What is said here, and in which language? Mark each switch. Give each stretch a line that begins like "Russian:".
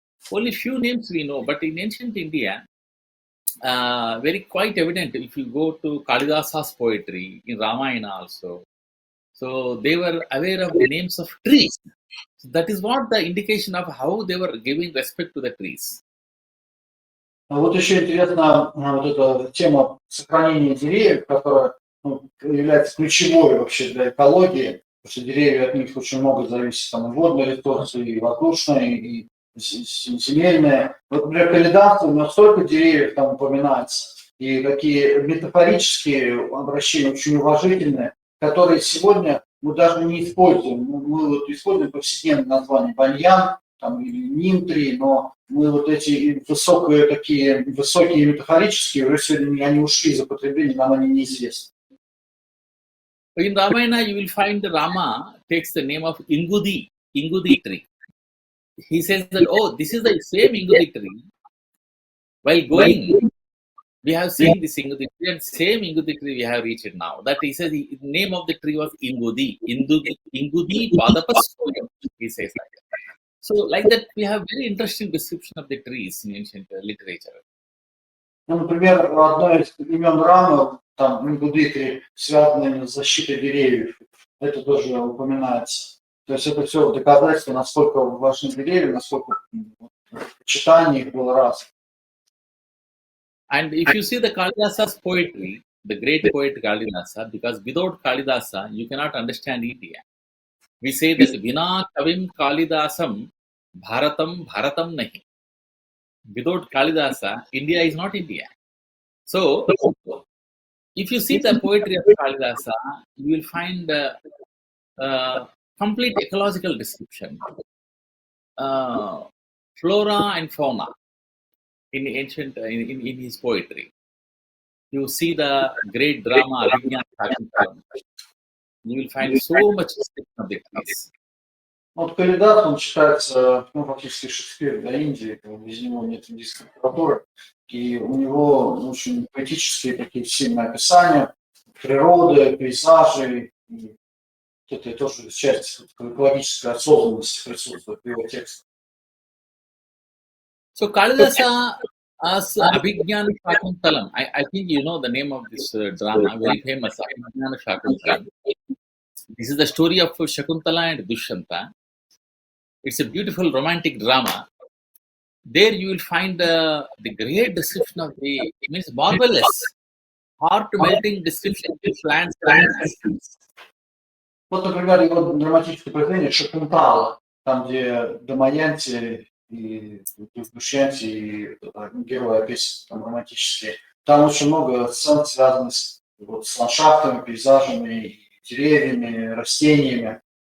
English: Only few names we know. But in ancient India, very quite evident if you go to Kalidasa's poetry, in Ramayana also. So they were aware of the names of trees. So that is what the indication of how they were giving respect to the trees.
Russian: Вот еще интересна вот эта тема сохранения деревьев, которая является ключевой вообще для экологии, потому что деревья от них очень много зависит, там и водные ресурсы, и воздушные, и земельные. Вот, например, Калидаса, у него столько деревьев там упоминается, и такие метафорические обращения очень уважительные, которые сегодня мы даже не используем. Мы вот используем повседневное название баньян, там, или ним-3, но мы вот эти высокие метафорические, уже сегодня они ушли из употребления, нам они неизвестны.
English: In Ramayana, you will find Rama takes the name of Ingudi tree. He says that, oh, this is the same Ingudi tree. While going, we have seen this Ingudi tree, and same Ingudi tree we have reached it now. That he says the name of the tree was Ingudi Padapaskoyam, he says that. So, like that, we have very interesting description of the trees in ancient literature.
Russian: Ну, например, одно из имен Рамы, там, Ингудитри, связанное с защитой деревьев, это тоже упоминается. То есть это все доказательство, насколько важны деревья, насколько почитание их было раз.
English: And if you see the Kalidasa's poetry, the great poet Kalidasa, because without Kalidasa, you cannot understand India. We say that
Sanskrit: Vina Kavim Kalidasam Bharatam Nahi.
English: Without Kalidasa, India is not India. So, if you see the poetry of Kalidasa, you will find complete ecological description, flora and fauna in ancient in his poetry. You see the great drama Abhijnana Shakuntalam. You will find so much description of the trees.
Russian: Вот Калидас, он считается, фактически Шекспир для Индии, без него нет индийской литературы, и у него очень поэтические такие сильные описания природы, пейзажей, и это тоже часть экологической осознанности присутствует в его текстах.
English: So Kalidasa as Abhijnana Shakuntalam, I think you know the name of this drama, very famous, Abhijnana Shakuntalam. This is the story of Shakuntala and Dushyanta. It's a beautiful romantic drama. There you will find the great description of the, means marvelous, heart-melting description of the plants and animals.
Russian: Вот, например, его драматическое произведение «Шакунтала», там, где Дамаянти и Душьянти, и герои описаны, там, романтические. Там очень много сцен, связанных с ландшафтами, пейзажами, деревьями, растениями.